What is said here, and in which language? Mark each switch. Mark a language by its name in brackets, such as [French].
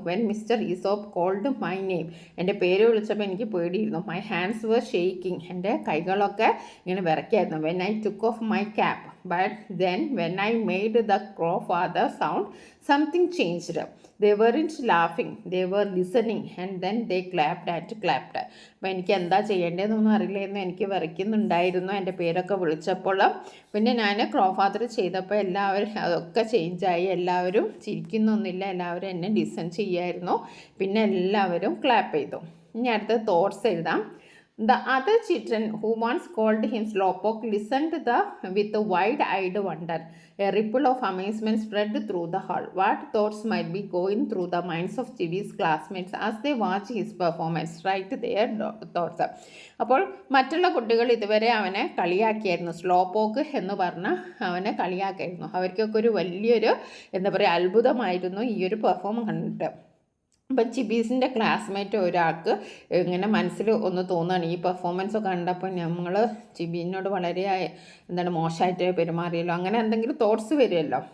[English] when mister Aesop called my name, [Malayalam] എൻ്റെ പേര് വിളിച്ചപ്പോൾ എനിക്ക് പേടിയിരുന്നു. [English] my hands were shaking, [Malayalam] എൻ്റെ കൈകളൊക്കെ ഇങ്ങനെ വിറയ്ക്കായിരുന്നു. [English] When I took off my cap, but then when I made the crow father sound, something changed. They weren't laughing, they were listening, and then they clapped. [Malayalam] അപ്പോൾ എനിക്ക് എന്താ ചെയ്യേണ്ടതെന്നൊന്നും അറിയില്ലായിരുന്നു. എനിക്ക് വിറയ്ക്കുന്നുണ്ടായിരുന്നു എൻ്റെ പേരൊക്കെ വിളിച്ചപ്പോൾ. പിന്നെ ഞാൻ ക്രോ ഫാദർ ചെയ്തപ്പോൾ എല്ലാവരും അതൊക്കെ ചേഞ്ചായി. എല്ലാവരും ചിരിക്കുന്നൊന്നുമില്ല, എല്ലാവരും എന്നെ ലിസൺ ചെയ്യായിരുന്നു. പിന്നെ എല്ലാവരും ക്ലാപ്പ് ചെയ്തു. ഇനി അടുത്ത തോട്ട്സ് എഴുതാം. [English] The other children who once called him Slowpoke listened with wide-eyed wonder. A ripple of amazement spread through the hall. What thoughts might be going through the minds of Chibi's classmates as they watch his performance? Write their thoughts. [Malayalam] അപ്പോൾ മറ്റുള്ള കുട്ടികൾ ഇതുവരെ അവനെ കളിയാക്കിയായിരുന്നു. Slow പോക്ക് എന്ന് പറഞ്ഞ് അവനെ കളിയാക്കിയായിരുന്നു. അവർക്കൊക്കെ ഒരു വലിയൊരു എന്താ പറയുക അത്ഭുതമായിരുന്നു ഈ ഒരു പെർഫോമൻസ് കണ്ടിട്ട്. അപ്പം ചിബീസിൻ്റെ ക്ലാസ്മേറ്റ് ഒരാൾക്ക് ഇങ്ങനെ മനസ്സിൽ ഒന്ന് തോന്നുകയാണ്, ഈ പെർഫോമൻസ് കണ്ടപ്പോൾ നമ്മൾ ചിബീനോട് വളരെ എന്താണ് മോശമായിട്ട് പെരുമാറിയല്ലോ, അങ്ങനെ എന്തെങ്കിലും തോട്ട്സ് വരുമല്ലോ.